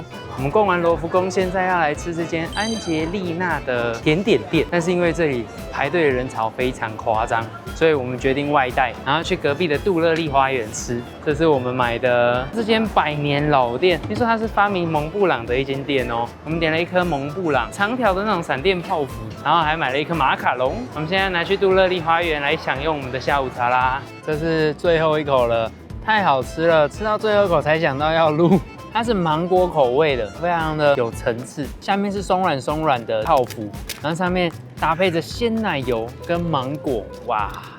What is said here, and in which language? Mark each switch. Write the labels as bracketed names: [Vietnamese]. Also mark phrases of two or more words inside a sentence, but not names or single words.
[Chinese] 我們逛完羅浮宮，現在要來吃這間安杰麗娜的甜點店，但是因為這裡排隊的人潮非常誇張，所以我們決定外帶，然後去隔壁的杜樂麗花園吃。這是我們買的這間百年老店，聽說它是發明蒙布朗的一間店哦。我們點了一顆蒙布朗，長條的那種閃電泡芙，然後還買了一顆馬卡龍。我們現在拿去杜樂麗花園來享用我們的下午茶啦。這是最後一口了，太好吃了，吃到最後一口才想到要錄。它是芒果口味的，非常的有層次。下面是鬆軟的泡芙，然后上面搭配着鮮奶油跟芒果，哇！